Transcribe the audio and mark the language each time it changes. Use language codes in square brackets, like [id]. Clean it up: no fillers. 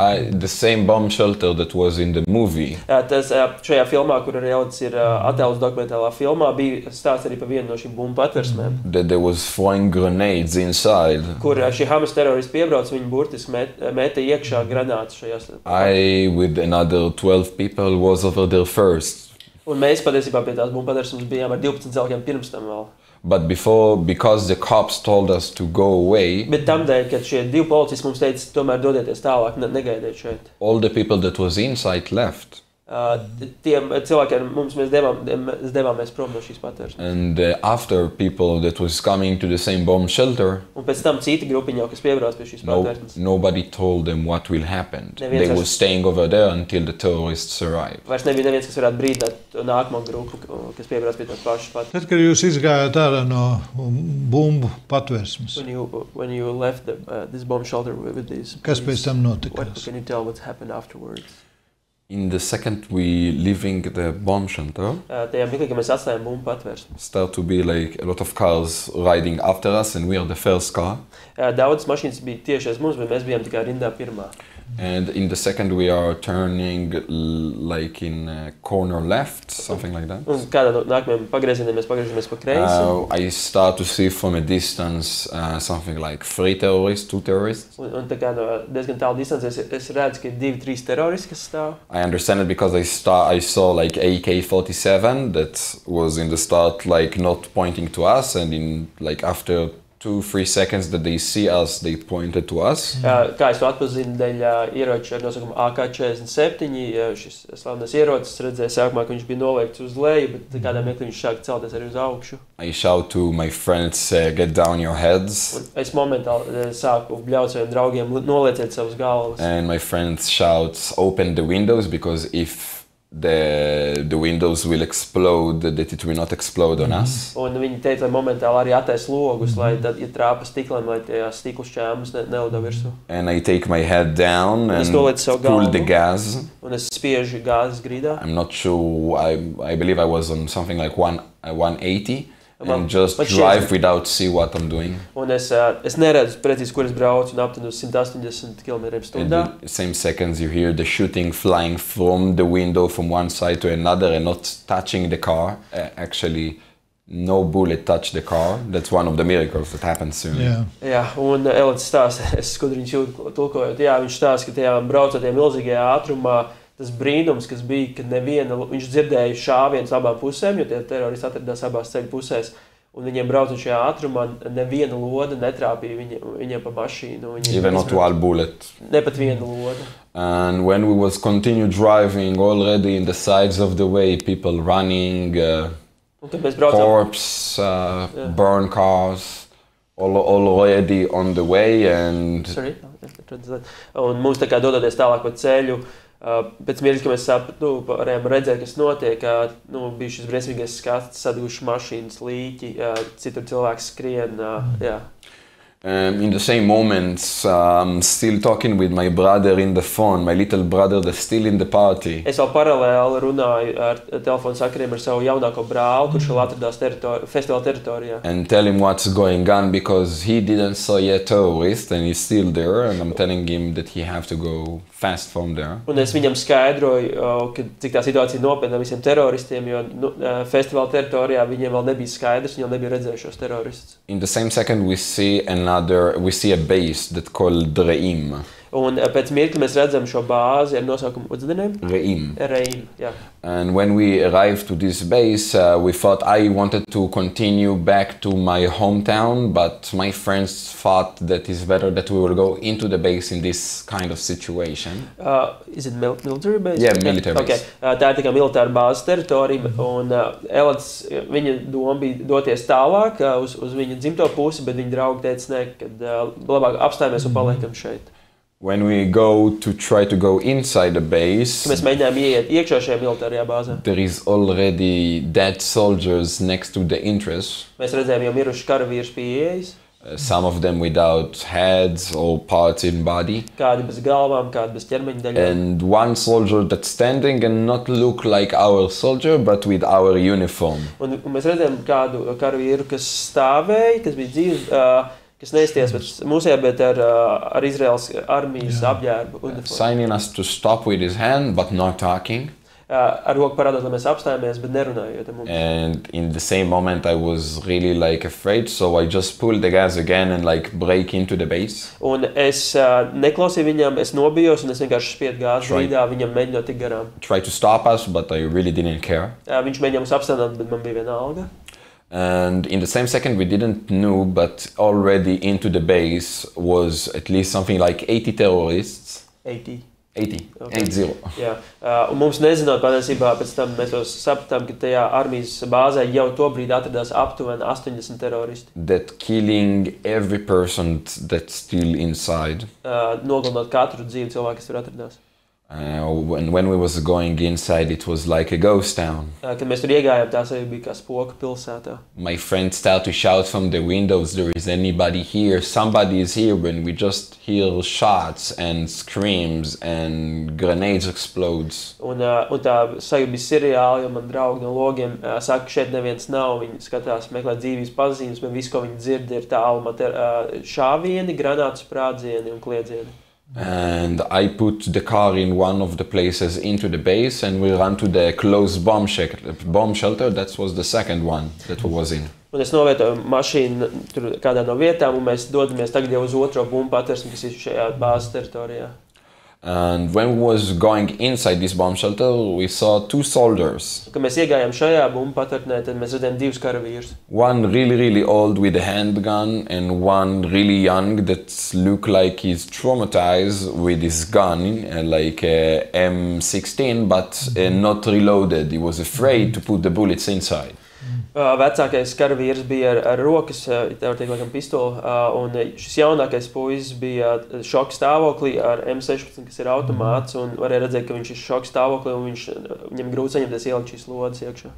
[en] The same bomb shelter that was in the movie. [lv] Tas šajā filmā, kur arī Elads ir attēlus dokumentālā filmā, bija stāsts arī par vienu no šīm bumbu patversmēm. [en] That there was throwing grenades inside. [lv] Kur šie Hamas teroristi piebrauc, viņi burtiski meta iekšā granātas šajās. [en] I, with another 12 people, was over there first. [lv] Un mēs patiesībā pie tās bumbu patversmes bijām ar 12 cilvēkiem pirms tam vēl. [en] But before, because the cops told us to go away, [lv] bet tamdēļ, kad šie divi policisti mums teica, tomēr dodieties tālāk, negaidiet šeit. [en] All the people that was inside left. [lv] Tiem cilvēkiem mēs devāmies prom no šīs patversmes. [en] And after people that was coming to the same bomb shelter, [lv] un pēc tam cita grupiņa, kas piebrauc pie šīs patversmes. [en] Nobody told them what will happen. They were staying over there until the terrorists arrived. [lv] Vairs nebija neviens, kas varētu brīdināt nākamo grupu, kas piebrauc pie tās pašas patversmes. Tad, kad jūs izgājāt ārā no bumbu patversmes, [en] when you left this bomb shelter with these, [lv] kas pēc tam notika? [en] What can you tell what happened afterwards? In the second we leaving the bomb shelter, [lv] tajā mirklī, kad mēs atstājām bumbu patversmi, [en] start to be like a lot of cars riding after us, and we are the first car. [lv] Daudz mašīnas bija tieši aiz mums, bet mēs bijām tikai rindā pirmā. [en] And in the second we are turning like in corner left, something like that. [lv] Un kādā no nākamajiem pagriezieniem mēs pagriežamies pa kreisi. [en] I start to see from a distance something like 3 terrorists, 2 terrorists. [lv] Un tā kā no diezgan tālu distancē es redzu, ka ir 2-3 teroristi, kas stāv. [en] I understand it because I saw like AK-47 that was in the start like not pointing to us, and in like after 2-3 seconds that they see us, they pointed to us. [lv] Kā es to atpazinu dēļ ieroču ar nosaukumu AK-47, šis slavnais ierocis, redzēju sākumā, ka viņš bija noliekts uz leju, bet kādā mirklī viņš sāk celties arī uz augšu. [en] I shout to my friends, get down your heads. [lv] Un es momentāli sāku bļaut saviem draugiem, nolieciet savus galvas. [en] And my friends shouts, open the windows, because if the windows will explode, that it will not explode on us. [lv] Un viņi teica, lai momentāli arī attais logus, lai tad, ja trāpa stikliem, lai tie stiklu šķēmas nelido virsū. [en] And I take my head down and pull the gas. [lv] Un es spiežu gāzes grīdā. [en] I'm not sure, I believe I was on something like 180. And just drive without see what I'm doing. [lv] Un es neredzu precīzi, kur es braucu, un aptuveni uz 180 km/h. [en] In the same seconds you hear the shooting flying from the window from one side to another and not touching the car. Actually, no bullet touched the car. That's one of the miracles that happens soon. [lv] Jā, un Elad stāsta, es skudriņš jūtu tulkojot, jā, viņš stāsta, ka tajā braucot tajā milzīgajā ātrumā, tas brīnums, kas bija, ka viņš dzirdēja šāvienus abām pusēm, jo tie teroristi atradās abās ceļu pusēs, un viņiem braucot šajā ātrumā, neviena loda netrāpīja viņiem pa mašīnu. [en] Even not one bullet. [lv] Ne pat viena loda. [en] And when we was continue driving, already in the sides of the way, people running, corpse, burn cars, already on the way, and... Sorry? [lv] Un mums tā kā dodoties tālāk pa ceļu, pēc mirkļa, ka mēs varējām redzēt, kas notiek, bija šis briesmīgais skats, saduguši mašīnas līķi, citur cilvēks skrien, jā. [en] In the same moments, still talking with my brother in the phone, my little brother that's still in the party. [lv] Es vēl paralēli runāju ar telefonu sakariem ar savu jaunāko brāli, kurš vēl atradās festivāla teritorijā. [en] And tell him what's going on, because he didn't saw yet terrorist and he's still there, and I'm telling him that he have to go fast from there. [lv] Un es viņam skaidroju, cik tā situācija nopietna visiem teroristiem, jo festivāla teritorijā viņiem vēl nebija skaidrs, viņi vēl nebija redzējušos teroristus. [en] In the same second we see a base that called Raidījumu. [lv] Un pēc mirkļa mēs redzam šo bāzi ar nosaukumu, [en] what's the name? [lv] Raidījumu, [en] yeah. And when we arrived to this base, we thought I wanted to continue back to my hometown, but my friends thought that it's better that we will go into the base in this kind of situation. Is it military base? Yeah, military base. Okay. [lv] Tā ir tikai militāra bāzes teritorija, un Elads, viņa doma bija doties tālāk uz viņa dzimto pusi, bet viņa draugi teica, ne, kad labāk apstājamies un paliekam šeit. [en] When we go to try to go inside the base, [lv] mēs mēģinājām ieiet iekšā šajā militārajā bāzē. [en] There is already dead soldiers next to the entrance. [lv] Mēs redzējām jau miruši karavīrus pie ieejas. [en] Some of them without heads or parts in body. [lv] Kādi bez galvām, kādi bez ķermeņa daļām. [en] And one soldier that's standing and not look like our soldier, but with our uniform. [lv] Un mēs redzējām kādu karavīru, kas stāvēja, kas bija dzīves, kas neizties mūsējā, bet ar Izraels armijas apģērbu uniformu. [en] Signing us to stop with his hand, but not talking. [lv] ar roku parādot, lai mēs apstājamies, bet nerunājot ar mums. [en] And in the same moment I was really like afraid, so I just pulled the gas again and like brake into the base. [lv] Un es neklausīju viņam, es nobijos un es vienkārši spiedu gāzi grīdā, viņam mēģinot tik garām. [en] Tried to stop us, but I really didn't care. [lv] Viņš mēģināja mums apstādināt, bet man bija vienalga. [en] And in the same second we didn't know, but already into the base was at least something like 80 terrorists. 80. Okay. 80. [lv] Jā. Un mums nezinot patiesībā, pēc tam mēs sapratām, ka tajā armijas bāzē jau tobrīd atradās aptuveni 80 teroristi. [en] That killing every person that's still inside. [lv] Nogalinot katru dzīvu cilvēku, kas tur atradās. [en] When we was going inside, it was like a ghost town. [lv] Kad mēs tur iegājām, tās arī bija kā spoka pilsētā. [en] My friends started to shout from the windows, there is anybody here, somebody is here, when we just hear shots and screams and grenades explodes. [lv] Un tā sajūta bija seriāli, jo man draugi no logiem saka, ka šeit neviens nav, viņi skatās, meklē dzīvības pazīmes, bet viss, ko viņi dzird, ir tālumā šāvieni, granātu sprādzieni un kliedzieni. [en] And I put the car in one of the places into the base and we ran to the closed bomb shelter. That was the second one that we was in. [lv] Un es novietoju mašīnu tur kādā no vietām un mēs dodamies tagad jau uz otro bumbu patversmi, kas ir šajā bāzes teritorijā. [en] And when we was going inside this bomb shelter, we saw two soldiers. [lv] Kad mēs iegājām šajā bumbu patvertnē, tad mēs redzējām divus karavīrus. [en] One really old with a handgun and one really young that looked like he's traumatized with his gun, like a M16, but not reloaded. He was afraid to put the bullets inside. [lv] Vecākais karavīrs bija ar rokas, tā var teikt, laikam pistoli, un šis jaunākais puisis bija šoka stāvoklī ar M16, kas ir automāts, un varēja redzēt, ka viņš ir šoka stāvoklī, un viņam grūti saņemties ielikt šīs lodes iekšā.